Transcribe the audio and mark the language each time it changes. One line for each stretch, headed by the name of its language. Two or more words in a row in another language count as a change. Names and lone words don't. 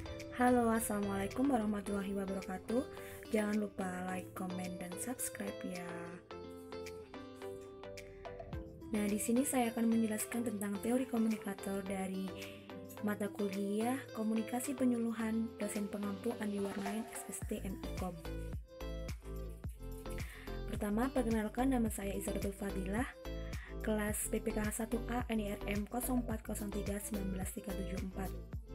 Indonesian: Halo, assalamualaikum warahmatullahi wabarakatuh. Jangan lupa
English: like, comment,
Indonesian: dan subscribe ya. Nah, di sini saya akan menjelaskan tentang teori komunikator dari mata kuliah Komunikasi Penyuluhan Dosen Pengampu Andi Warnain SST MIKOM. Pertama, perkenalkan, nama saya Izaratul Fadilah, kelas PPKH 1A NIRM 0403-19374.